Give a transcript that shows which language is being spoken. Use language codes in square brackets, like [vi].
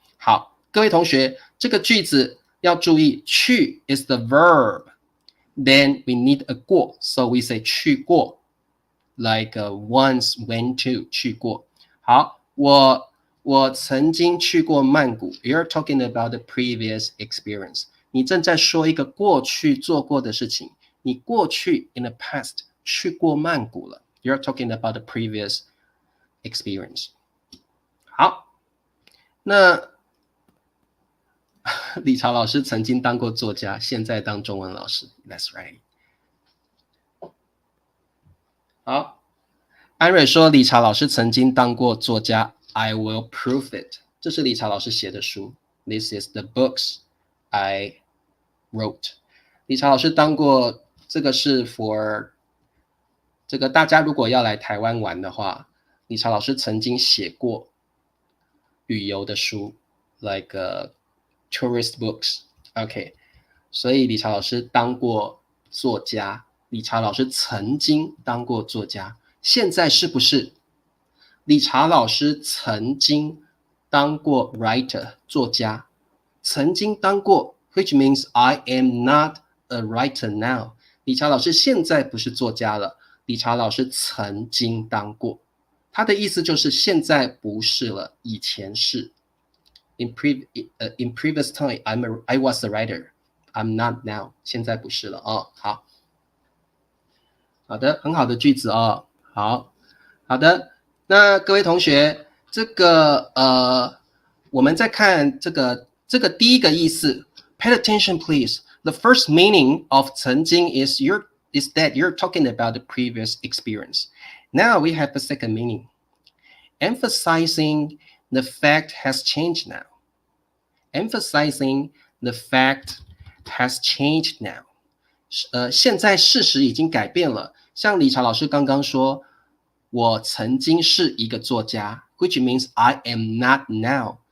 [zh] 好，各位同学，这个句子要注意，去 [en] is the verb. Then we need a 过 so we say 去过 like once went to 去过。 [zh] 好，我曾经去过曼谷。 [en] You're talking about the previous experience. [zh] 你正在说一个过去做过的事情，你过去 in the past 去过曼谷了。 [en] You're talking about the previous experience. [zh] 好，那李朝老师曾经当过作家，现在当中文老师。 [en] That's right. [zh] 好，安蕊说李朝老师曾经当过作家。 [en] I will prove it. [zh] 这是李朝老师写的书。 [en] This is the books I wrote. [zh] 李朝老师当过，这个是 for 这个大家如果要来台湾玩的话，李朝老师曾经写过旅游的书 [en] like tourist books. [zh] OK, 所以李朝老师当过作家。李朝老师曾经当过作家，现在是不是？李朝老师曾经当过 writer 作家，曾经当过 [en] which means I am not a writer now. [zh] 李朝老师现在不是作家了，李朝老师曾经当过，他的意思就是现在不是了，以前是。 [en] In previous time, I was a writer. I'm not now. [zh] 现在不是了哦。好的，很好的句子哦。好的，那各位同学，这个我们再看这个第一个意思。 [en] Pay attention, please. The first meaning of 曾经 is that you're talking about the previous experience. Now we have the second meaning. Emphasizing the fact has changed now. Emphasizing the fact has changed now. [zh] 现在事实已经改变了。像李朝老师刚刚说，我曾经是一个作家 [en] which means I am not now.